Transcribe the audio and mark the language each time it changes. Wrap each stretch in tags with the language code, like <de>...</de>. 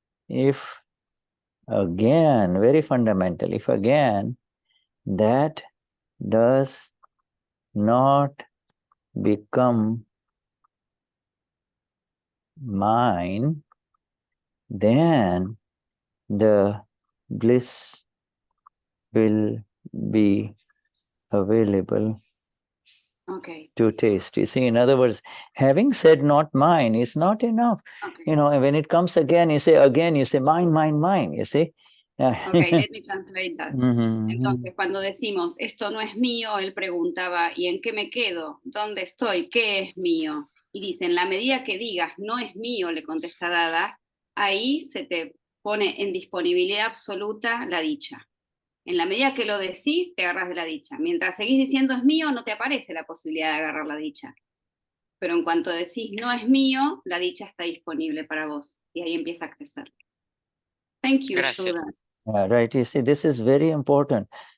<en>If again, very fundamental, if again that does not become mine, then the bliss will be available to taste. You see, in other words, having said not mine is not enough. Okay. And when it comes again, you say mine, you see. Okay, let me translate that.</en> <es>Entonces, cuando decimos, esto no es mío, él preguntaba, ¿y en qué me quedo? ¿Dónde estoy? ¿Qué es mío? Y dice, en la medida que digas, no es mío, le contesta Dada, ahí se te pone en disponibilidad absoluta la dicha. En la medida que lo decís, te agarras de la dicha. Mientras seguís diciendo es mío, no te aparece la posibilidad de agarrar la dicha. Pero en cuanto decís no es mío, la dicha está disponible para vos. Y ahí empieza a crecer.</es> <en>Thank you, Shuddha. Right, you see, this is very important.</en>